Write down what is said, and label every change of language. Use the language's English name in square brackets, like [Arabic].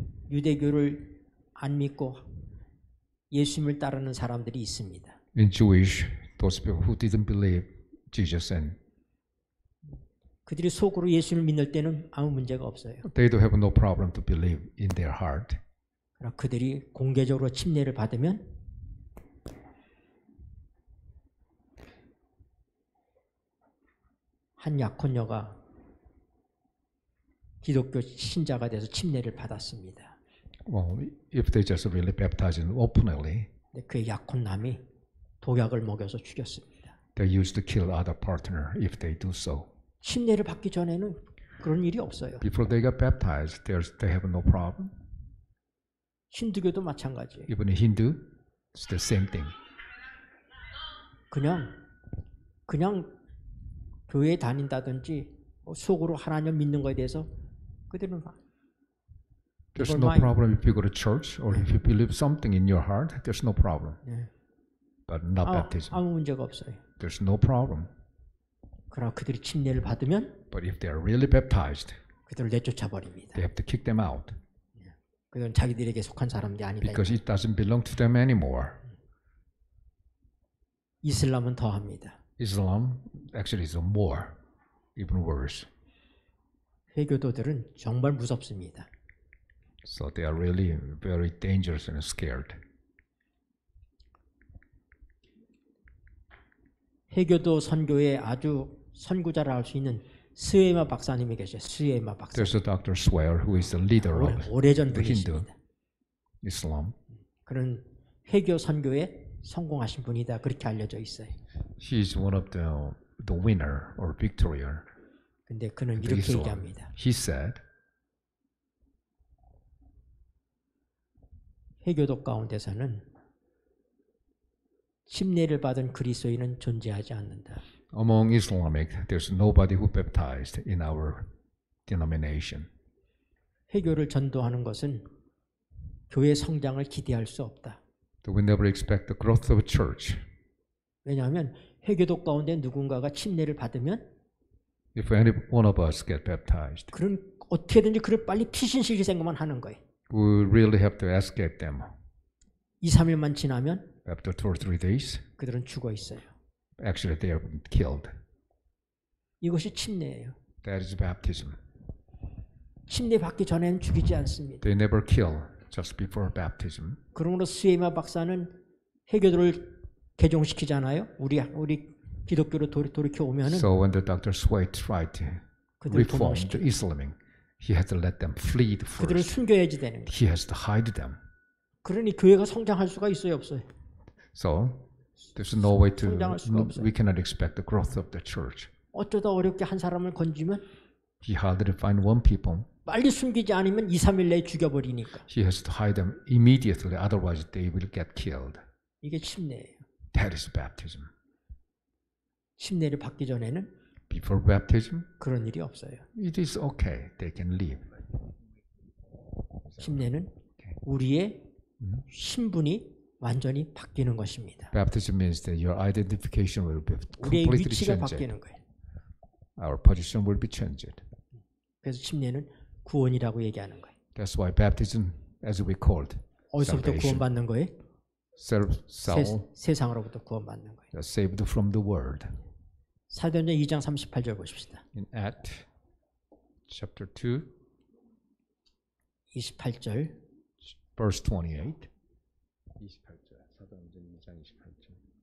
[Korean] 유대교를 안 믿고 예수님을 따르는 사람들이 있습니다. [English] In Jewish, those people who didn't believe Jesus and [Korean] 그들이 속으로 예수님을 믿을 때는 아무 문제가 없어요. [English] they do have no problem to believe in their heart. [Korean] 그러나 그들이 공개적으로 침례를 받으면 한 약혼녀가 기독교 신자가 돼서 침례를 받았습니다. [English] Well, if they just really baptize him openly, [Korean] 근데 그 약혼남이 독약을 먹여서 죽였습니다. [English] they used to kill other partner if they do so. [Korean] 침례를 받기 전에는 그런 일이 없어요. [English] Before they got baptized, they have no problem. [Korean] 힌두교도 마찬가지예요. [English] Even in Hindu, it's the same thing. [Korean] 그냥 교회에 다닌다든지 속으로 하나님 믿는 거에 대해서 그들은 [English] There's no problem if you go to church or if you believe something in your heart. There's no problem. But not baptism. [Korean] 아무 문제가 없어요. [English] There's no problem. [Korean] 그러나 그들이 침례를 받으면 [English] But if they are really baptized, [Korean] 그들을 내쫓아 버립니다. [English] they have to kick them out [Korean] 그들은 자기들에게 속한 사람들이 아니다. [English] because it doesn't belong to them anymore. [Korean] 이슬람은 더합니다. [English] Islam actually is more, even worse. [Korean] 회교도들은 정말 무섭습니다. [English] So they are really very dangerous and scared. [Korean] 회교도 선교에 아주 선구자를 할 수 있는 스웨마 박사님이 계셔요. 스웨마 박사. [English] There's a Dr. Swear who is the leader of [Korean] 오래전 [English] the Hindu [Korean] 분이십니다. [English] Islam. [Korean] 그런 회교 선교에 성공하신 분이다. 그렇게 알려져 있어요. [English] He is one of the winner or victorious. [Korean] 근데 그는 [English] the [Korean] 이렇게 [English] Islam. [Korean] 얘기합니다. [English] He said, [Korean] 회교도 가운데서는 침례를 받은 그리스도인은 존재하지 않는다. [English] among Islamic, there's nobody who baptized in our denomination. [Korean] 회교를 전도하는 것은 교회 성장을 기대할 수 없다. [English] We never expect the growth of a church. [Korean] 왜냐하면 회교도 가운데 누군가가 침례를 받으면 [English] If any one of us get baptized, [Korean] 그런 어떻게든지 그를 빨리 피신시킬 생각만 하는 거예요. [English] we really have to escape them. [Korean] 2, 3일만 지나면 [English] After 2 or 3 days, [Korean] 그들은 죽어 있어요. [English] actually they are killed. [Korean] 이것이 침례예요. [English] That is baptism. [Korean] 침례 받기 전에는 죽이지 않습니다. [English] They never kill just before baptism. [Korean] 그러므로 스웨마 박사는 회교도를 개종시키잖아요. 우리 기독교로 돌이켜 오면은 [English] So when the Dr. Sway tried to [Korean] 그들을 [English] reform [Korean] 도망시켜. [English] the Islamic, he had to let them flee [Korean] 그들을 [English] first. [Korean] 숨겨야지 되는 거예요. [English] He has to hide them. [Korean] 그러니 교회가 성장할 수가 있어요, 없어요? [English] So there's no way to, [Korean] 성장할 수가 없어요. [English] we cannot expect the growth of the church. [Korean] 어쩌다 어렵게 한 사람을 건지면 [English] He hardly find one people. [Korean] 빨리 숨기지 않으면 2, 3일 내에 죽여버리니까. [English] He has to hide them immediately, otherwise they will get killed. [Korean] 이게 침례예요. [English] That is baptism. [Korean] 침례를 받기 전에는 [English] Before baptism, [Korean] 그런 일이 없어요. [English] it is okay. They can leave. [Korean] 침례는 우리의 신분이 완전히 바뀌는 것입니다. [English] Baptism means that your identification will be [Korean] 우리의 [English] completely [Korean] 위치가 [English] changed. [Korean] 바뀌는 거예요. [English] Our position will be changed. [Korean] 그래서 침례는 구원이라고 얘기하는 거예요. [English] That's why baptism, as we called, [Korean] 어디서부터 [English] salvation. [Korean] 구원받는 거예요? [English] Soul [Korean] 세상으로부터 구원받는 거예요. [English] saved from the world. [Korean] 사도행전 2장 38절 보십시다. [English] In Acts chapter 2, [Korean] 28절 [English] verse 28. [Korean] 28절. 사도행전 2장 28절.